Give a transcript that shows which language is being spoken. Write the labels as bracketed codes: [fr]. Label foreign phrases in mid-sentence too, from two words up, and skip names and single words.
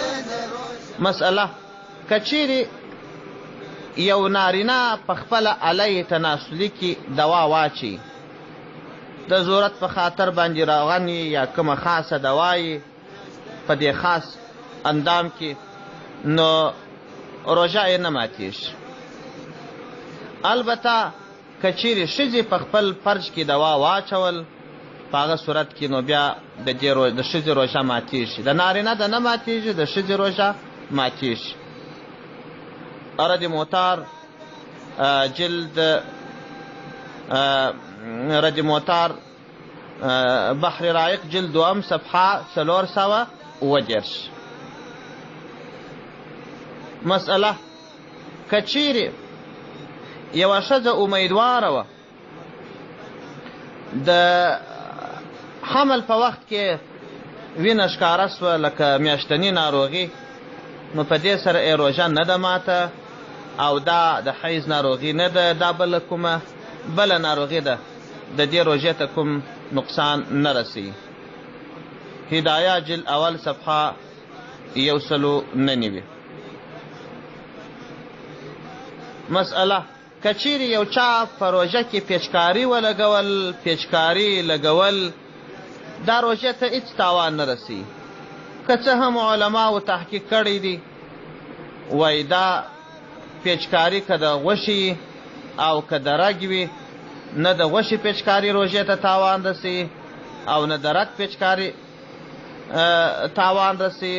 [ps] مسئله: که چیرې یو نارینه په خپله علی تناسلي کې دوا واچي، د ضرورت په خاطر باندې راغني یا کومه خاصه دوا یې په دې خاص اندام کې، نو روژه یې نه ماتېږي. البته که چیرې ښځې په خپل فرج کې دوا واچول، په هغه صورت کې نو بیا د ښځې روژه ماتېږي، د نارینه د نه ماتېږي، د ښځې روژه ماتېږي. رد موتار جلد رد موتار بحر رایق جلد 2 صفحه 420. مسئله: که چیرې یوه ښځه امیدواره وه د حمل په وخت کې وینه ښکاره سوه لکه میاشتني ناروغي، نو په دې سره یې روژه نه ده ماته، او دا د حیض ناروغي نه ده، دا بله ناروغي ده، د دې روژې ته کوم نقصان نه رسوي. هدایه جلد اول صفحه 190. مسئله: که چیرې یو چا په روژه کې پیچکاري لګول، دا روژې ته هېڅ تاوان نه رسي. که څه هم علماو تحقیق کړی دی، وایي دا پیچکاري که د غوښې او که د رګ وي، نه د غوښې پیچکاري روژې ته تاوان رسي او نه د رګ پیچکاري تاوان رسي.